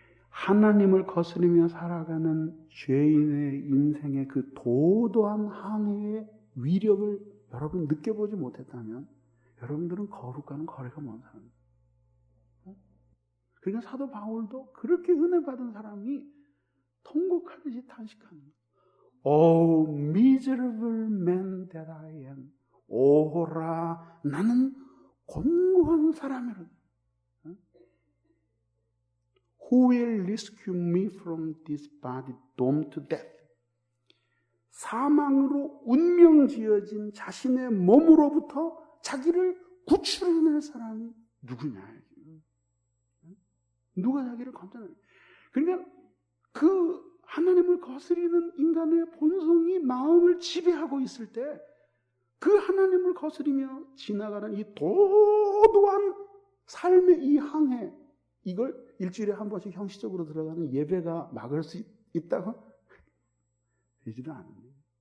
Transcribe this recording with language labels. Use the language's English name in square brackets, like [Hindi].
[Korean] 하나님을 거스르며 살아가는 죄인의 인생의 그 도도한 항해의 위력을 여러분 느껴보지 못했다면 여러분들은 거룩과는 거리가 먼 사람이에요. 그러니까 사도 바울도 그렇게 은혜 받은 사람이 통곡하듯이 탄식하는 거예요. [English] Oh, miserable man that I am. [Korean] 오호라, 나는 곤고한 사람이라. [English] Who will rescue me from this body doomed to death? [Korean] 사망으로 운명지어진 자신의 몸으로부터 자기를 구출해낼 사람이 누구냐? 누가 자기를 건져내? 그러니까 그 하나님을 거스리는 인간의 본성이 마음을 지배하고 있을 때 그 하나님을 거스리며 지나가는 이 도도한 삶의 이 항해, 이걸 일주일에 한 번씩 형식적으로 들어가는 예배가 막을 수 있다고? 되지도 않습니다.